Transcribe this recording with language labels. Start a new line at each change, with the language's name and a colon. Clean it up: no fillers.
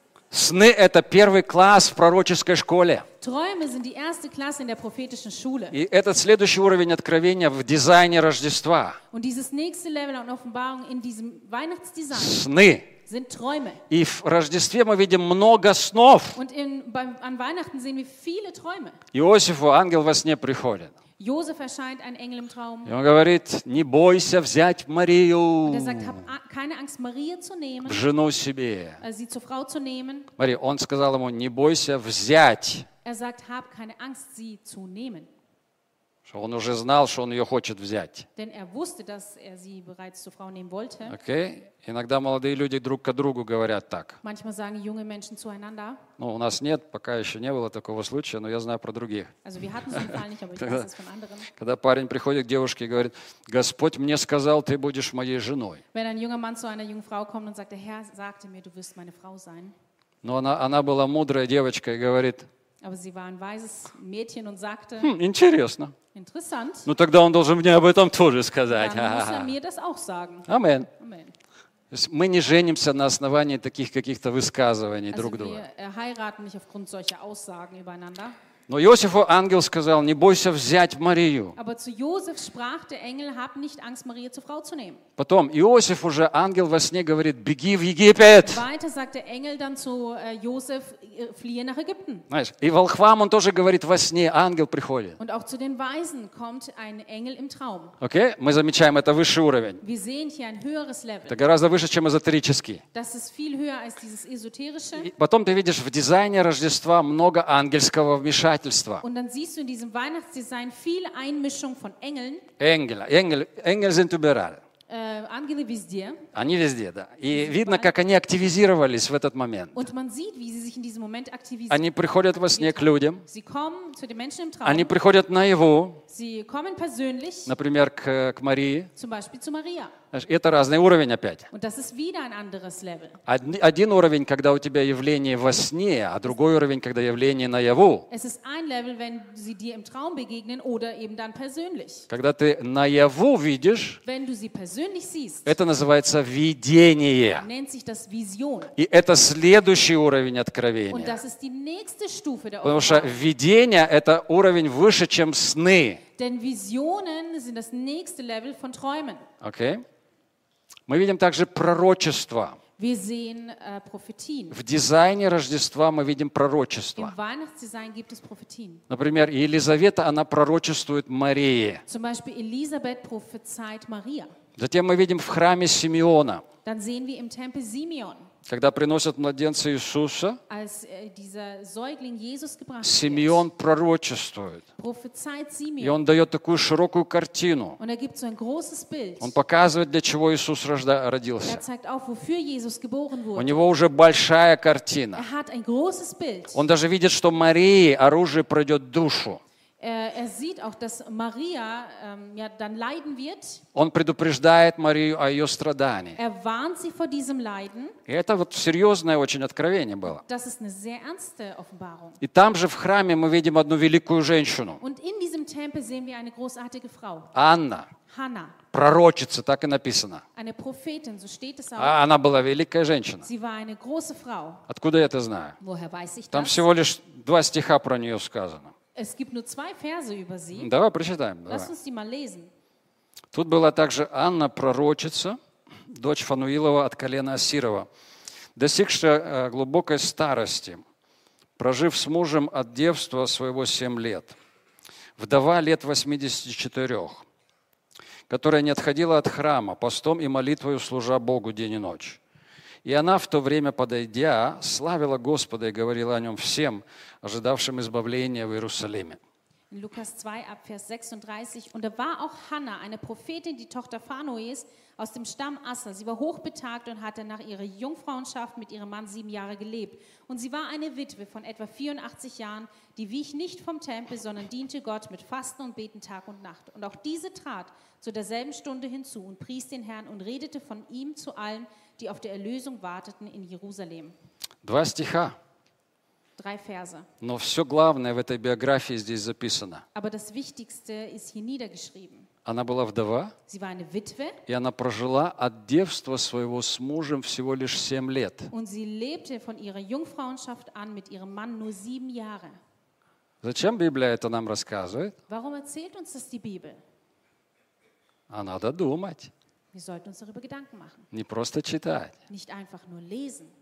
Russian: Сны – это первый класс в пророческой школе.
German: Träume sind die erste Klasse in der prophetischen Schule.
Russian: И этот следующий уровень откровения в дизайне Рождества.
German: Und dieses nächste Level an Offenbarung in diesem Weihnachtsdesign.
Russian: Сны.
German: Sind Träume.
Russian: И в Рождестве мы видим много снов.
German: Und an Weihnachten sehen wir viele Träume.
Russian: Иосифу ангел во сне приходит.
German: Josef erscheint ein Engel im Traum.
Russian: И он говорит: не бойся взять Марию.
German: Und er sagt, hab keine Angst, Maria zu nehmen.
Russian: В жену себе.
German: Sie zur Frau zu nehmen.
Russian: Мария, он сказал ему: не бойся взять.
German: Er sagt, hab keine Angst, sie zu nehmen.
Russian: Он уже знал, что он ее хочет взять.
German: Denn er wusste, dass er sie bereits zur Frau nehmen wollte. Okay.
Russian: Иногда молодые люди друг к другу говорят так.
German: Manchmal sagen junge Menschen zueinander.
Russian: Ну, у нас нет, пока еще не было такого случая, но я знаю про других.
German: Also wir hatten diesen Fall nicht, aber ich weiß es von anderen.
Russian: Когда парень приходит к девушке и говорит: Господь мне сказал, ты будешь моей женой.
German: Wenn ein junger Mann zu einer jungen Frau kommt und sagt, der Herr sagte mir, du wirst meine Frau sein.
Russian: Но она была мудрая девочка и говорит:
German: aber sie war ein weises Mädchen und sagte,
Russian: интересно.
German: Interessant.
Russian: Ну, тогда он должен мне об этом тоже сказать.
German: Dann muss er mir das auch sagen. Amen. Amen.
Russian: Мы не женимся на основании таких каких-то высказываний
German: also
Russian: друг друга.
German: Wir heiraten nicht aufgrund solcher Aussagen übereinander.
Russian: Но Иосифу ангел сказал, не бойся взять Марию.
German: Aber zu Josef sprach der Engel, hab nicht Angst, Maria zur Frau zu nehmen.
Russian: Потом Иосиф уже ангел во сне говорит, беги в Египет.
German: Weiter sagt der Engel dann zu Josef, fliehe nach Ägypten.
Russian: Знаешь, и волхвам он тоже говорит во сне, ангел приходит.
German: Und auch zu den Weisen kommt ein Engel im Traum. Okay?
Russian: Мы замечаем, это высший уровень.
German: Wir sehen hier ein höheres Level.
Russian: Это гораздо выше, чем эзотерический.
German: Das ist viel höher als dieses esoterische.
Russian: И потом ты видишь, в дизайне Рождества много ангельского вмешательства.
German: Und dann siehst du in diesem Weihnachtsdesign viel Einmischung von Engeln. Engel sind überall.
Russian: Ангелы везде. Они везде, да. И видно, как они активизировались в этот момент.
German: Und man sieht, wie sie sich in diesem Moment aktivieren.
Russian: Они приходят во сне к людям.
German: Sie kommen zu den Menschen im Traum.
Russian: Они приходят наяву.
German: Sie kommen persönlich.
Russian: Например, к Марии.
German: Zum Beispiel zu Maria.
Russian: Это разный уровень опять.
German: Und das ist wieder ein anderes Level.
Russian: Один уровень, когда у тебя явление во сне, а другой уровень, когда явление наяву.
German: Es ist ein Level, wenn sie dir im Traum begegnen oder eben dann persönlich.
Russian: Когда ты наяву видишь,
German: wenn du sie persönlich siehst,
Russian: это называется видение.
German: Nennt sich das Vision.
Russian: И это следующий уровень откровения.
German: Und das ist die nächste Stufe der Offenbarung.
Russian: Потому что видение – это уровень выше, чем сны.
German: Denn Visionen sind das nächste Level von Träumen. Okay.
Russian: Мы видим также пророчество.
German: Wir sehen Prophetien.
Russian: В дизайне Рождества мы видим пророчество.
German: Im Weihnachtsdesign gibt es Prophetien.
Russian: Например, Елизавета, она пророчествует Марии.
German: Zum Beispiel Elisabeth prophezeit Maria.
Russian: Затем мы видим в храме Симеона.
German: Dann sehen wir im Tempel Simeon.
Russian: Когда приносят младенца Иисуса,
German: als dieser Säugling Jesus gebracht wird,
Russian: Симеон пророчествует.
German: Prophezeit Simeon.
Russian: И он дает такую широкую картину.
German: Und er gibt so ein großes Bild.
Russian: Он показывает, для чего Иисус родился.
German: Er zeigt auf, wofür Jesus geboren wurde.
Russian: У него уже большая картина.
German: Er hat ein großes Bild.
Russian: Он даже видит, что Марии оружие пройдет душу.
German: Er sieht auch, dass Maria ja, dann leiden wird.
Russian: Он предупреждает Марию о ее страдании.
German: Er warnt sie vor diesem Leiden.
Russian: И это вот серьезное очень откровение было.
German: Das ist eine sehr ernste Offenbarung.
Russian: И там же в храме мы видим одну великую женщину.
German: Und in diesem Tempel sehen wir eine großartige Frau.
Russian: Анна.
German: Hanna.
Russian: Пророчица, так и написано.
German: Eine Prophetin, so steht es auch.
Russian: А она была великая женщина.
German: Sie war eine große Frau.
Russian: Откуда я это знаю?
German: Woher weiß ich das?
Russian: Там всего лишь два стиха про нее сказано.
German: Es gibt nur zwei Verse über sie.
Russian: Давай прочитаем. Давай.
German: Lass uns die mal lesen.
Russian: Тут была также Анна, пророчица, дочь Фануилова от колена Асирова, достигшая глубокой старости, прожив с мужем от девства своего 7 лет. вдова лет 84, которая не отходила от храма, постом и молитвою служа Богу день и ночь. И она, в то время подойдя, славила Господа и говорила о нем всем, ожидавшим избавления в Иерусалиме.
German: Lukas 2, Abvers 36. Und da war auch Hanna, eine Prophetin, die Tochter Phanuels aus dem Stamm Asser. Sie war hochbetagt und hatte nach ihrer Jungfrauenschaft mit ihrem Mann 7 Jahre gelebt. Und sie war eine Witwe von etwa 84 Jahren, die wich nicht vom Tempel, sondern diente Gott mit Fasten und Beten Tag und Nacht. Und auch diese trat zu derselben Stunde hinzu und pries den Herrn und redete von ihm zu allen, die auf der Erlösung warteten in Jerusalem. 2 Stiche.
Russian: Но все главное в этой биографии здесь записано.
German: Aber das Wichtigste ist hier niedergeschrieben.
Russian: Она была вдова.
German: Sie war eine Witwe.
Russian: И она прожила от девства своего с мужем всего лишь 7 лет.
German: Und sie lebte von ihrer Jungfrauenschaft an mit ihrem Mann nur 7 Jahre.
Russian: Зачем Библия это нам рассказывает?
German: Warum erzählt uns das die Bibel?
Russian: А надо думать.
German: Wir sollten uns darüber Gedanken machen.
Russian: Не просто читать.
German: Nicht einfach nur lesen.